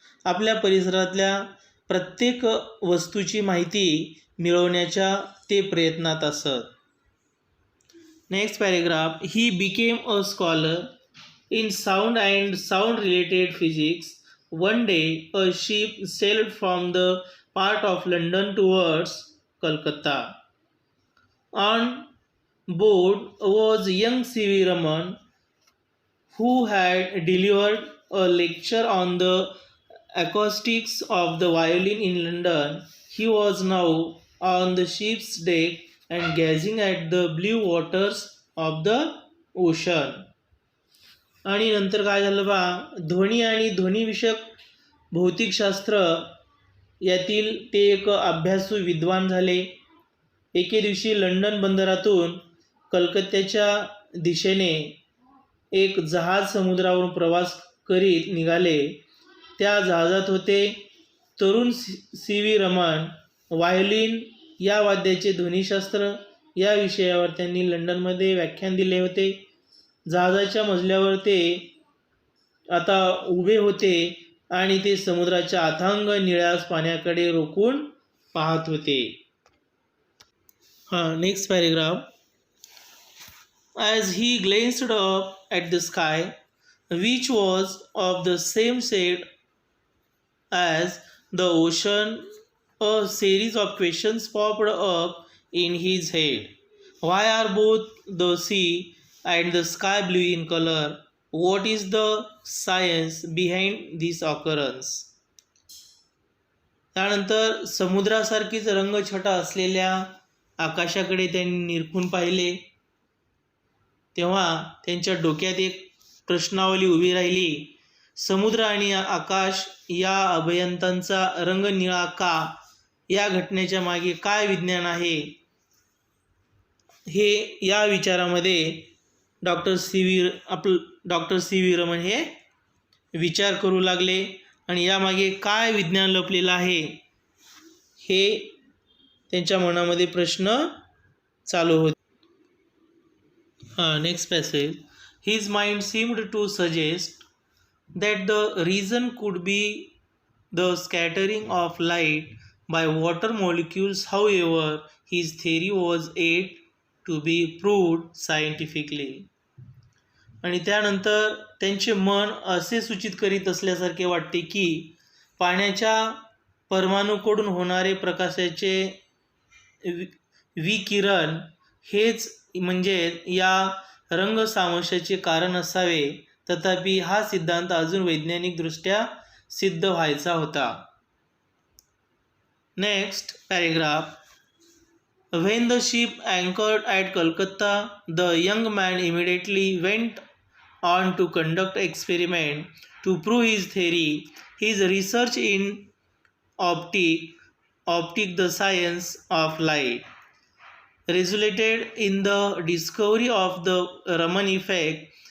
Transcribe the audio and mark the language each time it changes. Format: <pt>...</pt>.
<mr>आपल्या परिसरातल्या प्रत्येक वस्तूची माहिती मिळवण्याच्या ते प्रयत्नात असत.</mr> <en>Next paragraph. He became a scholar in sound and sound related physics. One day a ship sailed from the part of London towards Calcutta. On board was young C.V. Raman, who had delivered a lecture on the acoustics of the violin in London. He was now on the ship's deck and gazing at the blue waters of the ocean.</en> <mr>आणि नंतर काय झालं बा, ध्वनी आणि ध्वनिविषयक भौतिकशास्त्र यातील ते एक अभ्यासू विद्वान झाले. एके दिवशी लंडन बंदरातून कलकत्त्याच्या दिशेने एक जहाज समुद्रावरून प्रवास करीत निघाले. त्या जहाजात होते तरुण सी व्ही रमन. व्हायोलिन या वाद्याचे ध्वनिशास्त्र या विषयावर त्यांनी लंडनमध्ये व्याख्यान दिले होते. जहाजाच्या मजल्यावर ते आता उभे होते आणि ते समुद्राच्या अथांग निळ्या पाण्याकडे रोखून पाहत होते.</mr> <en>Next paragraph. As he glanced up at the sky, which was of the same shade as the ocean, a series of questions popped up in his head. Why are both the sea and the sky blue in color? What is the science behind this occurrence?</en> <mr>त्यानंतर समुद्रासारखीच रंगछटा असलेल्या आकाशाकडे त्यांनी निरखून पाहिले. तेव्हा त्यांच्या डोक्यात एक प्रश्नावली उभी राहिली. समुद्र आणि आकाश या अभयंतांचा रंग निळा का? या घटनेच्या मागे काय विज्ञान आहे? हे या विचारामध्ये डॉक्टर सी व्ही रमन हे विचार करू लागले आणि यामागे काय विज्ञान लपलेलं आहे हे त्यांच्या मनामध्ये प्रश्न चालू होते.</mr> <en>Next passage. His mind seemed to suggest that the reason could be the scattering of light by water molecules. However, his theory was yet to be proved scientifically.</en> <mr>आणि त्यानंतर त्यांचे मन असे सूचित करीत असल्यासारखे वाटते की पाण्याच्या परमाणूकडून होणारे प्रकाशाचे विकिरण हेच म्हणजे या रंगसामंजस्याचे कारण असावे. तथापि हा सिद्धांत अजून वैज्ञानिकदृष्ट्या सिद्ध व्हायचा होता.</mr> <en>Next paragraph. When the ship anchored at Calcutta, the young man immediately went on to conduct experiment to prove his theory. His research in optic, the science of light, resulted in the discovery of the Raman effect.</en>